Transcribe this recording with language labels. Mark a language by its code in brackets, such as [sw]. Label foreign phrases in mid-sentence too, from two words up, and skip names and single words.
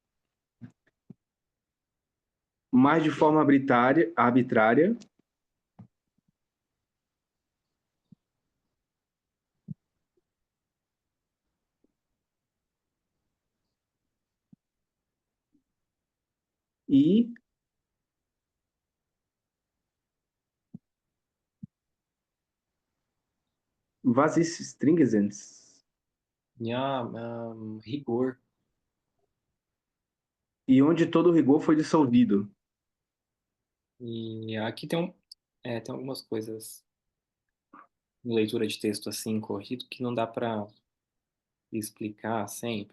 [pt] Mais de forma arbitrária. [de] E was ist stringens? Ja, [pt] rigor. E onde todo o rigor foi dissolvido. E aqui tem algumas coisas em leitura de texto assim, corrido, que não dá para explicar sempre.